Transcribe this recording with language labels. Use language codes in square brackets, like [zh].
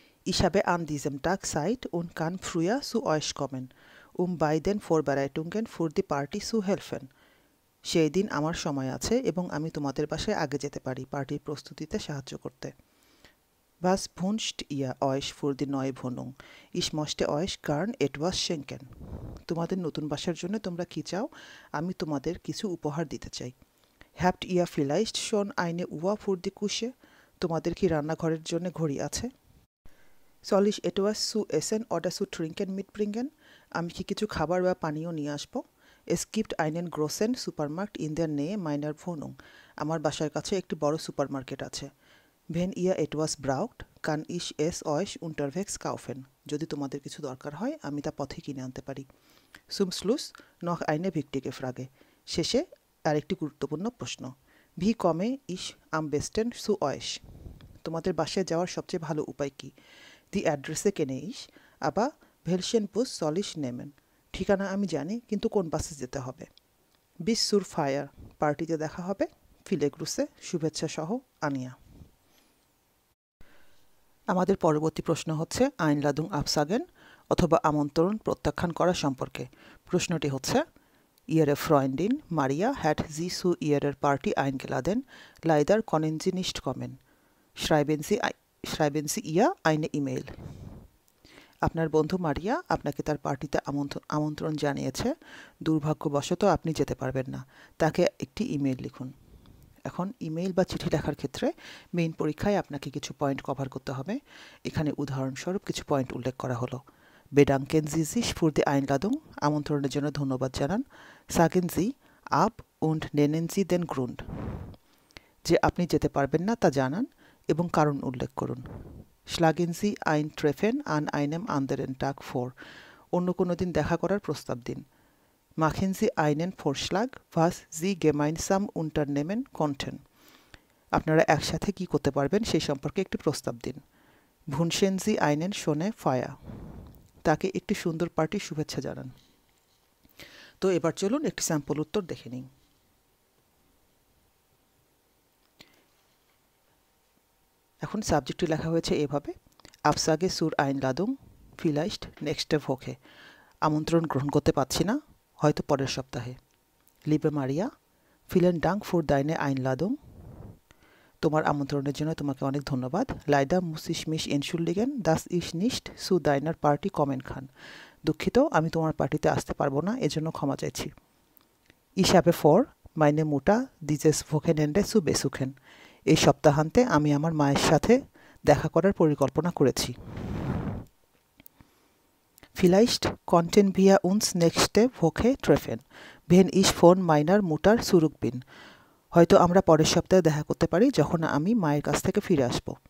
[de] Ich habe an diesem Tag Zeit und kann früher zu euch kommen, bei den Vorbereitungen für die Party zu helfen. [bn] সেই দিন আমার সময় আছে এবং আমি তোমাদের বাসায় আগে যেতে পারি পার্টির প্রস্তুতিতে সাহায্য করতে। [de] Was wünscht ihr euch für die neue Wohnung? Ich möchte euch gern etwas schenken. [bn] তোমাদের নতুন বাসার জন্য তোমরা কি চাও? আমি তোমাদের কিছু উপহার দিতে চাই। [de] Habt ihr vielleicht schon eine Uhr für die Küche? [bn] তোমাদের কি রান্নাঘরের জন্য ঘড়ি আছে? [de] Soll ich etwas zu essen oder zu trinken mitbringen? [bn] আমি কি কিছু খাবার বা পানীয় নিয়ে আসব? [de] Es gibt einen großen Supermarkt in der Nähe meiner Wohnung. [bn] আমার বাসার কাছে একটি বড় সুপারমার্কেট আছে। [de] Wenn ihr etwas braucht, kann ich es euch unterwegs kaufen. [bn] যদি তোমাদের কিছু দরকার হয় আমি তা পথে কিনে আনতে পারি। [de] Zum Schluss noch eine wichtige Frage. [bn] শেষে আরেকটি গুরুত্বপূর্ণ প্রশ্ন। [de] Wie komme ich am besten zu euch? [bn] তোমাদের বাসায় যাওয়ার সবচেয়ে ভালো উপায় কি? [de] Die Adresse kenne ich, aber welchen Bus soll ich nehmen? [bn] ঠিকানা আমি জানি কিন্তু কোন বাসে যেতে হবে? [de] Bis zur Feier. [bn] পার্টিতে দেখা হবে। [de] Viele Grüße, [bn] শুভেচ্ছা সহ আনিয়া। আমাদের পরবর্তী প্রশ্ন হচ্ছে [de] Einladung absagen [bn] অথবা আমন্ত্রণ প্রত্যাখ্যান করা সম্পর্কে। প্রশ্নটি হচ্ছে [de] Ihre Freundin Maria hat Sie zu ihrer Party eingeladen. Leider können Sie nicht kommen. Schreiben Sie ihr eine E-Mail. [bn] আপনার বন্ধু মারিয়া আপনাকে তার পার্টিতে আমন্ত্রণ জানিয়েছে, দুর্ভাগ্যবশত আপনি যেতে পারবেন না, তাকে একটি ইমেইল লিখুন। এখন ইমেইল বা চিঠি লেখার ক্ষেত্রে মেইন পরীক্ষায় আপনাকে কিছু পয়েন্ট কভার করতে হবে। এখানে উদাহরণস্বরূপ কিছু পয়েন্ট উল্লেখ করা হলো। [de] Bedanken Sie sich für die Einladung, [bn] আমন্ত্রণের জন্য ধন্যবাদ জানান। [de] Sagen Sie ab und nennen Sie den Grund, [bn] যে আপনি যেতে পারবেন না তা জানান এবং কারণ উল্লেখ করুন। [de] Schlagen Sie ein Treffen an einem anderen Tag vor, [bn] অন্য কোনো দিন দেখা করার প্রস্তাব দিন। [de] Machen Sie einen Vorschlag, was Sie gemeinsam unternehmen konnten, [bn] আপনারা একসাথে কি করতে পারবেন সেই সম্পর্কে একটি প্রস্তাব দিন। [de] Wünschen Sie einen schöne Feier, [bn] তাকে একটি সুন্দর পার্টির শুভেচ্ছা জানান। তো এবার চলুন একটি স্যাম্পল উত্তর দেখে নিই। এখন সাবজেক্টটি লেখা হয়েছে এভাবে, [de] Absage zur Einladung, vielleicht nächste Woche, [bn] আমন্ত্রণ গ্রহণ করতে পারছি না, হয়তো পরের সপ্তাহে। [de] Liebe Maria, vielen Dank für deine Einladung, [bn] তোমার আমন্ত্রণের জন্য তোমাকে অনেক ধন্যবাদ। [de] Leider muss ich mich entschuldigen, dass ich nicht zu deiner Party kommen kann, [bn] দুঃখিত আমি তোমার পার্টিতে আসতে পারবো না, এজন্য ক্ষমা চাইছি। [de] Ich habe vor, meine Mutter dieses Wochenende zu besuchen, [bn] এই সপ্তাহান্তে আমি আমার মায়ের সাথে দেখা করার পরিকল্পনা করেছি। [de] Vielleicht konnten wir uns nächste Woche treffen, wenn ich von meiner Mutter zurück bin, [bn] হয়তো আমরা পরের সপ্তাহে দেখা করতে পারি যখন আমি মায়ের কাছ থেকে ফিরে আসব।